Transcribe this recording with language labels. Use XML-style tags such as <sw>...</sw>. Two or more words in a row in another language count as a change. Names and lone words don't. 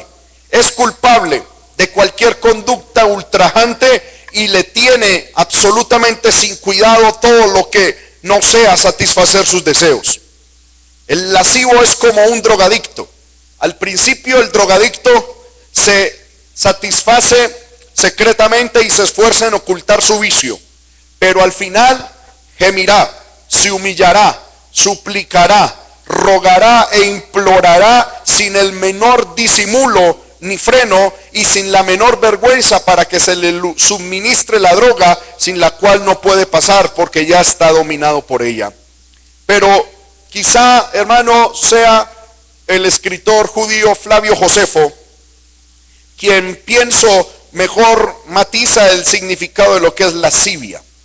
<es>Es culpable de cualquier conducta ultrajante y le tiene absolutamente sin cuidado todo lo que no sea satisfacer sus deseos. El lascivo es como un drogadicto. Al principio el drogadicto se satisface secretamente y se esfuerza en ocultar su vicio, pero al final gemirá, se humillará, suplicará, rogará e implorará sin el menor disimulo ni freno y sin la menor vergüenza para que se le suministre la droga, sin la cual no puede pasar porque ya está dominado por ella. Pero quizá, hermano, sea el escritor judío Flavio Josefo quien, pienso, mejor matiza el significado de lo que es lascivia.</es>